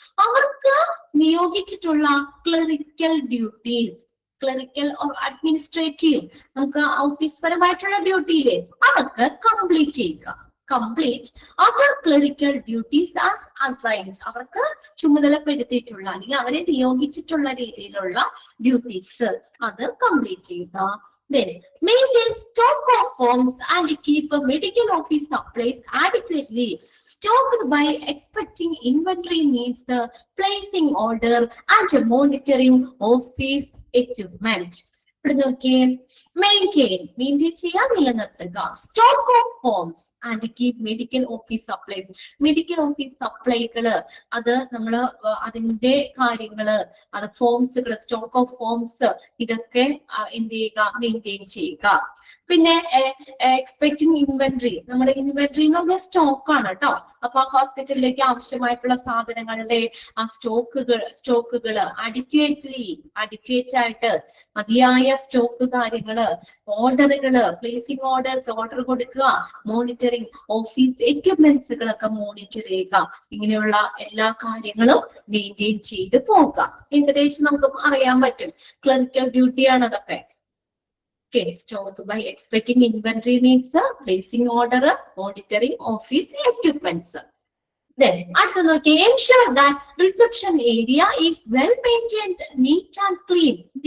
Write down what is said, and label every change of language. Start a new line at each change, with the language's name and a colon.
Malayalam: അവർക്ക് നിയോഗിച്ചിട്ടുള്ള clerical duties, clerical or administrative, നമുക്ക് office പരമായിട്ടുള്ള ഡ്യൂട്ടിയിലെ അതൊക്കെ കംപ്ലീറ്റ് ചെയ്യുക.
English: complete other clerical duties as assigned,
Malayalam: അവർക്ക് ചുമതലപ്പെടുത്തിയിട്ടുള്ള അല്ലെങ്കിൽ അവരെ നിയോഗിച്ചിട്ടുള്ള രീതിയിലുള്ള ഡ്യൂട്ടീസ് അത് കംപ്ലീറ്റ് ചെയ്യുക.
English: Then maintain stock of forms and keep a medical office supplies adequately stocked by expecting inventory needs, the placing order and monitoring office equipment.
Malayalam: Maintain ചെയ്യാൻ നിലനിർത്തുക.
English: stock of forms and keep medical office supplies,
Malayalam: medical office സപ്ലൈകള് അത് നമ്മള് അതിന്റെ കാര്യങ്ങള്, അത് ഫോംസുകൾ, stock of forms ഇതൊക്കെ എന്ത് ചെയ്യുക, മെയിൻറ്റെയിൻ ചെയ്യുക. പിന്നെ എക്സ്പെക്ടിങ് ഇൻവെന്ററി, നമ്മുടെ ഇൻവെന്ററി എന്ന് പറഞ്ഞാൽ സ്റ്റോക്ക് ആണ് കേട്ടോ. അപ്പൊ ഹോസ്പിറ്റലിലേക്ക് ആവശ്യമായിട്ടുള്ള സാധനങ്ങളുടെ ആ സ്റ്റോക്കുകള് അഡിക്വേറ്റ് ആയിട്ട് മതിയായ സ്റ്റോക്ക് കാര്യങ്ങള്, ഓർഡറുകള്, പ്ലേസിംഗ് ഓർഡേഴ്സ്, ഓർഡർ കൊടുക്കുക, മോണിറ്ററിങ് ഓഫീസ് എക്യുപ്മെന്റ്സുകളൊക്കെ മോണിറ്റർ ചെയ്യുക. ഇങ്ങനെയുള്ള എല്ലാ കാര്യങ്ങളും മെയിൻറ്റെയിൻ ചെയ്ത് പോകുക. ഏകദേശം നമുക്ക് അറിയാൻ പറ്റും ക്ലറിക്കൽ ഡ്യൂട്ടിയാണ് അതൊക്കെ.
English: Okay, stock by expecting inventory needs, placing order, monitoring office equipments. Then, after the ensure that reception area is well maintained, neat and clean.